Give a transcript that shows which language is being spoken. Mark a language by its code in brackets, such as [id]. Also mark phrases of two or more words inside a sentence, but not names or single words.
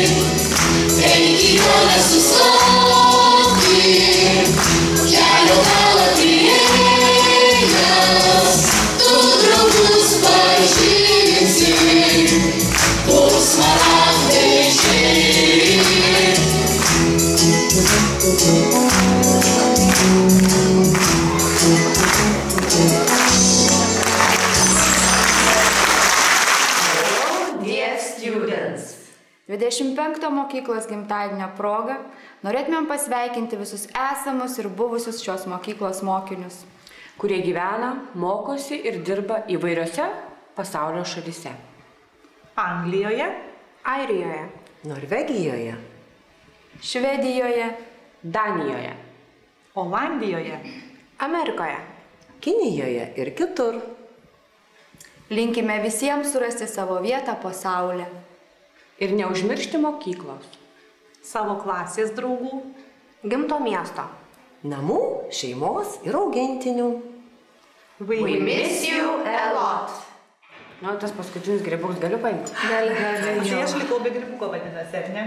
[lt] Eik į jo nesustoti, kelio galą priėjęs, tu draugus pažinsi, kur smaragdai žėri. [en] Dear students, [lt] 25 mokyklos gimtadienio proga norėtumėm pasveikinti visus esamus ir buvusius šios mokyklos mokinius, kurie gyvena, mokosi ir dirba įvairiose pasaulio šalyse. Anglijoje, Airijoje, Norvegijoje, Švedijoje, Danijoje, Olandijoje, Amerikoje, Kinijoje ir kitur. Linkime visiems surasti savo vietą po saulę. Ir neužmiršti mokyklos, savo klasės draugų, Gimto miesto. Namų, šeimos ir augintinių. [en] We miss you a lot. [lt] Na, tas paskutinis grybuks galiu paimti? Tai aš likau be grybuko vadinasi, ar ne?